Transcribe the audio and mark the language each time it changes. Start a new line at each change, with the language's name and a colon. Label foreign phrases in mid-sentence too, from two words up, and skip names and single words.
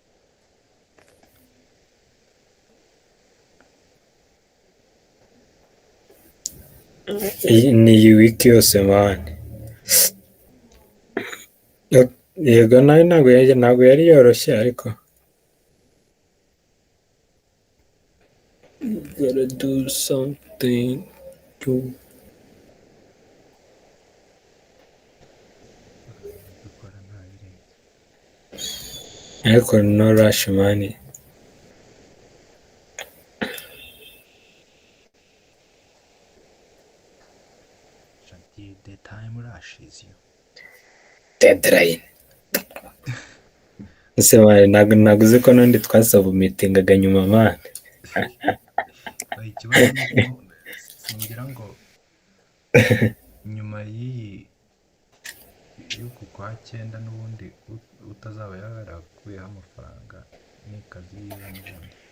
Kinyarwanda: Ni iyi wiki yose mani. Yego nayo ntabwo yari yoroshye ariko
English: gotta do something.
Kinyarwanda: dukora nta birenze. ariko
English: no rush
Kinyarwanda: mani. Shati,
English: the time rushes you. Deadline.
Kinyarwanda: Ese mani ntabwo uzi ko n'undi twasabumitingaga nyuma mani. Oya, ikibazo ni uko singira ngo nyuma y'uku kwa cyenda n'ubundi utazaba yarakuyeho amafaranga n'ikazi yiwe n'ubundi.